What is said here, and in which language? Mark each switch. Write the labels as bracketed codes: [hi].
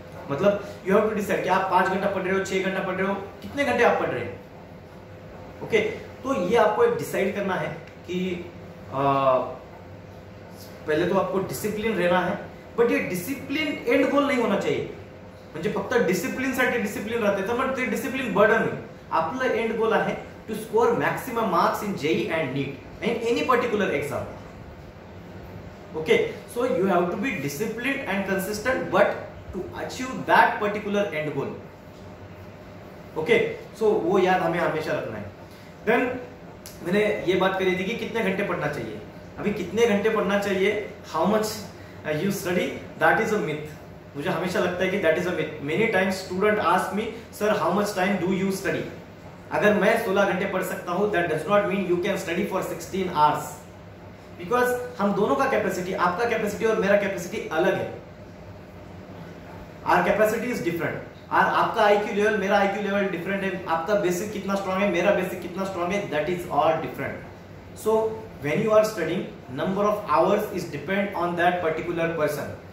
[hi] मतलब [en] you have to decide [hi] कि आप 5 घंटा पढ़ रहे हो, 6 घंटा पढ़ रहे हो, कितने घंटे आप पढ़ रहे हैं. ओके, तो ये आपको एक डिसाइड करना है कि पहले तो आपको डिसिप्लिन रहना है, बट ये डिसिप्लिन एंड गोल नहीं होना चाहिए. [mr] म्हणजे फक्त डिसिप्लिन साठी डिसिप्लिन राहते तर मग ते डिसिप्लिन बर्डन होईल. आपलं एंड गोल आहे [en] To score maximum marks in JEE and NEET in any particular exam. Okay, so you have to be disciplined and consistent, but to achieve that particular end goal. [hi] Okay, so वो याद हमें हमेशा रखना है. Then मैंने ये बात करी थी कि कितने घंटे पढ़ना चाहिए. अभी कितने घंटे पढ़ना चाहिए, [en] how much you study, that is a myth. [hi] मुझे हमेशा लगता है कि [en] that is a myth. Many times student ask me, sir, how much time do you study? [hi] अगर मैं 16 घंटे पढ़ सकता हूँ, [en] that does not mean you can study for 16 hours. [hi] Because हम दोनों का कैपेसिटी, आपका कैपेसिटी और मेरा कैपेसिटी अलग है. [en] Our capacity is different. [hi] आपका आईक्यू लेवल, मेरा आईक्यू लेवल डिफरेंट है. आपका बेसिक कितना स्ट्रांग है, मेरा बेसिक कितना स्ट्रांग है, [en] That is all different. So when you are studying, number of hours is depend on that particular person.